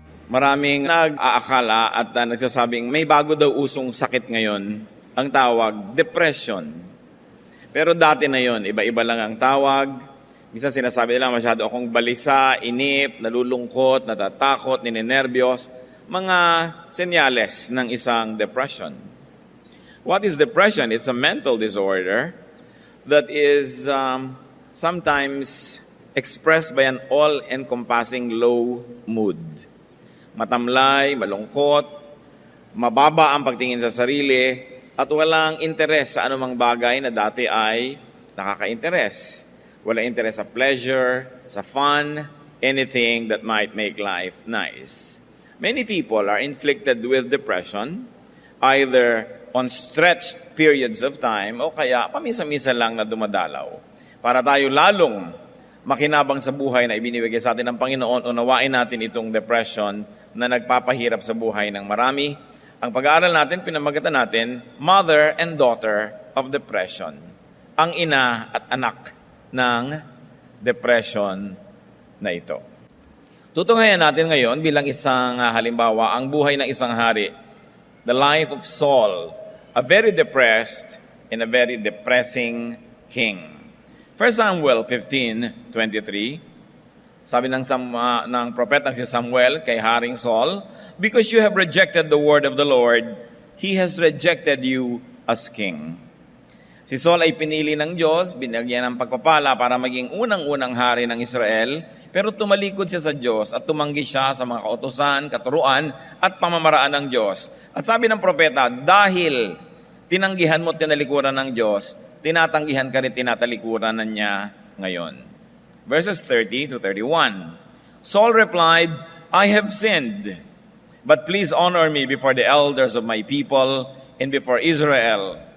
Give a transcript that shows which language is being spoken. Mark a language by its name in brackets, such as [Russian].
[Filipino] Maraming nag-aakala at nagsasabing may bago daw usong sakit ngayon, ang tawag depression. Pero dati na yon, iba-iba lang ang tawag. Minsan sinasabi nila masyado akong balisa, inip, nalulungkot, natatakot, ninenervyos. Mga senyales ng isang depression. [English] What is depression? It's a mental disorder that is sometimes expressed by an all-encompassing low mood. [Filipino] Matamlay, malungkot, mababa ang pagtingin sa sarili, at walang interes sa anumang bagay na dati ay nakaka-interes. Walang interes sa pleasure, sa fun, [English] anything that might make life nice. Many people are inflicted with depression, either on stretched periods of time [Filipino] o kaya pamisa-misa lang na dumadalaw. Para tayo lalong makinabang sa buhay na ibinibigay sa atin ng Panginoon, unawain natin itong depression na nagpapahirap sa buhay ng marami. Ang pag-aaral natin, pinamagatan natin, [English] Mother and Daughter of Depression. [Filipino] Ang ina at anak ng depression na ito. Tutunghayan natin ngayon bilang isang halimbawa ang buhay ng isang hari. [English] The life of Saul, a very depressed and a very depressing king. 1 Samuel 15:23, [Filipino] sabi ng propetang si Samuel kay Haring Saul, [English] "Because you have rejected the word of the Lord, He has rejected you as king." [Filipino] Si Saul ay pinili ng Diyos, binigyan ng pagpapala para maging unang-unang hari ng Israel, pero tumalikod siya sa Diyos at tumanggi siya sa mga kautusan, katuruan at pamamaraan ng Diyos. At sabi ng propeta, dahil tinanggihan mo at tinalikuran ng Diyos, tinatanggihan ka rin tinatalikuran na niya ngayon. [English] Verses 30 to 31. Saul replied, "I have sinned, but please honor me before the elders of my people and before Israel.